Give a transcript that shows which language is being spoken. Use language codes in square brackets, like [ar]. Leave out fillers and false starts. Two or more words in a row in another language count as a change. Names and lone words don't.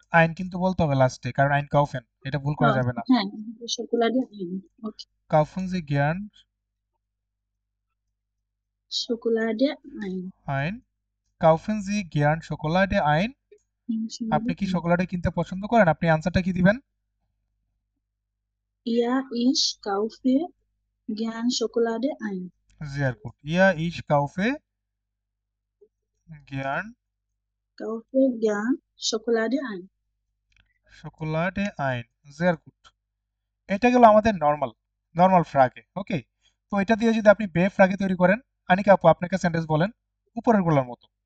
[bn] আইন কিন্তু বলতে হবে লাস্টে, কারণ [de] ein kaufen, [bn] এটা ভুল করা যাবে না। হ্যাঁ, [de] Schokolade ein. Okay. kaufen Sie gern Schokolade ein. ein, kaufen Sie gern Schokolade ein. [bn] আপনি কি শোকোলাডে কিনতে পছন্দ করেন? আপনি আনসারটা কি দিবেন? [de] Ja, ich kaufe gern Schokolade ein. [en] very good. [de] ja ich kaufe gern Kaufe gern Schokolade ein. Schokolade ein, [en] very good. [bn] এটা গেল আমাদের নর্মাল নর্মাল ফ্রাগে। ওকে, তো এটা দিয়ে যদি আপনি [de] W-Frage [bn] তৈরি করেন, আনিকা আপু আপনাকে সেন্টেন্স বলেন উপরের গুলোর মতো।